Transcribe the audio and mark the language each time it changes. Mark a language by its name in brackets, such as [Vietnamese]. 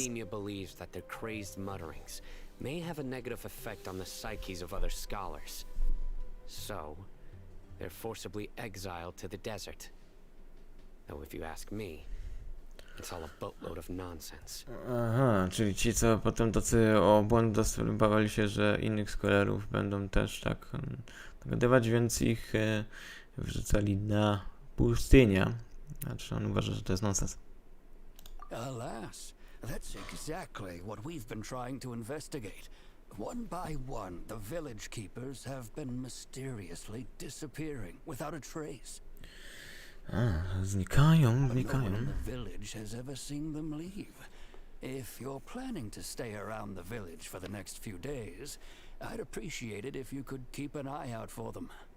[English] academia believes that their crazed mutterings may have a negative effect on the psyches of other scholars. So, they're forcibly exiled to the desert. Though if you ask me, it's all a boatload of nonsense. [Polish] Aha, czyli ci, co potem tacy o błąd dostępowali się, że innych scholarów będą też tak dogadywać, więc ich wrzucali na pustynię. Znaczy on uważa, że to jest nonsens. [English] Alas, that's exactly what we've been trying to investigate. One by one, the village keepers have been mysteriously disappearing without a trace. [Polish] Znikają. [English] No one in the village has ever seen them leave. If you're planning to stay around the village for the next few days, I'd appreciate it if you could keep an eye out for them.